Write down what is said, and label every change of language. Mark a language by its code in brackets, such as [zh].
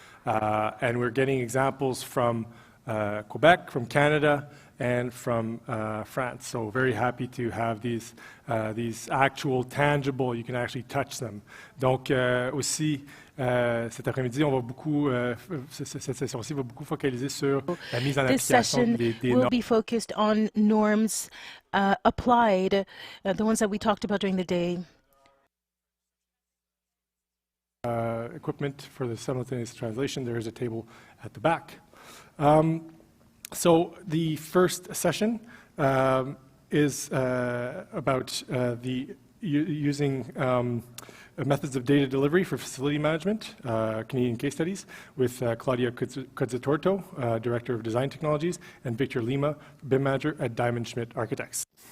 [en] And we're getting examples from Quebec, from Canada, and from France. So very happy to have these actual, tangible, you can actually touch them. [fr] Donc aussi, cet après-midi, on va beaucoup, cette session-ci va beaucoup focaliser sur la mise en application des normes. [en] This session will be focused on norms applied, the ones that we talked about during the day. Equipment for the simultaneous translation, there is a table at the back. So the first session is about using methods of data delivery for facility management, Canadian case studies, with Claudia Cozzitorto, Director of Design Technologies, and Victor Lima, BIM Manager at Diamond Schmidt Architects.